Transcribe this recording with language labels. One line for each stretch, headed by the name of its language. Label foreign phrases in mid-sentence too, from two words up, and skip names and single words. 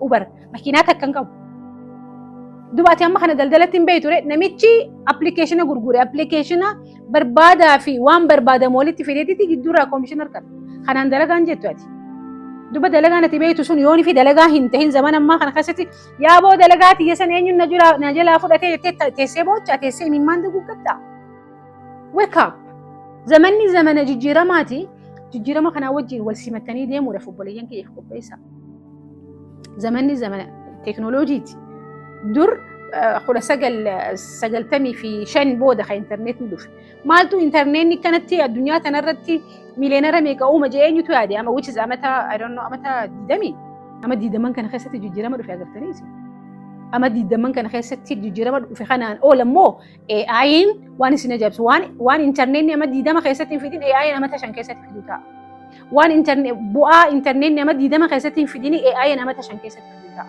Oromo: Uber makiinaa takka hin qabu. Dubaati amma kana daldalatti hin beeku ture namichi appilikeeshina gurgure appilikeeshina barbaadaa fi waan barbaadamu walitti fideetti gidduurraa koomishin argata. Kanaan dalagaan jettu ati. Duba dalagaan ati beektu sun yoon fi dalagaa hin ta'in zaman ammaa kana keessatti yaaboo dalagaa tiyya san eenyuun na jalaa fudhatee jettee teessee boochaa teessee imimmaan duguuggatta.
English: Wake up.
Oromo: Zamanni zamana jijjiiramaati. Jijjiirama kanaa wajjin wal simattanii deemuudhaaf obboleeyyan kiyyaaf qopheessa. Zamanni zamana teknooloojiiti. Dur kudha sagaltamii fi shan booda kan intarneetni dhufe. Maaltu intarneetni kanatti addunyaa kanarratti miiliyoonara meeqa uuma jee eenyutu yaade ama
English: which is
Oromo: amata 20 ama 20 kana keessatti jijjiirama dhufe agartaniisi. Ama 20 kana keessatti jijjiirama dhufe kanaan oolammoo AI'n waan isin ajaa'ibsu waan intarneetni ama 20 keessatti hin fidin AI'n amata 5 keessatti fidu ta'a. Waan bu'aa intarneetni ama 20 keessatti hin fidin AI'n amata 5 keessatti fidu ta'a.